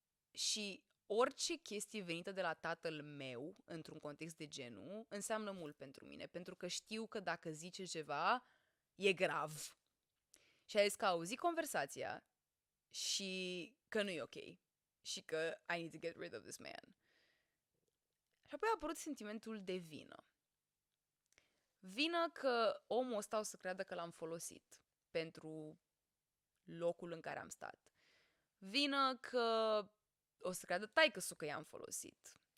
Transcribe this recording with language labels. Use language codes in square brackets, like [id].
[ro] Și orice chestie venită de la tatăl meu, într-un context de genul, înseamnă mult pentru mine. Pentru că știu că dacă zice ceva, e grav. Și a zis că a auzit conversația și că nu e ok. Și că [en] I need to get rid of this man. [ro] Și apoi a apărut sentimentul de vină. Vină că omul ăsta o să creadă că l-am folosit pentru locul în care am stat. Vină că o să creadă taică-su că i-am folosit.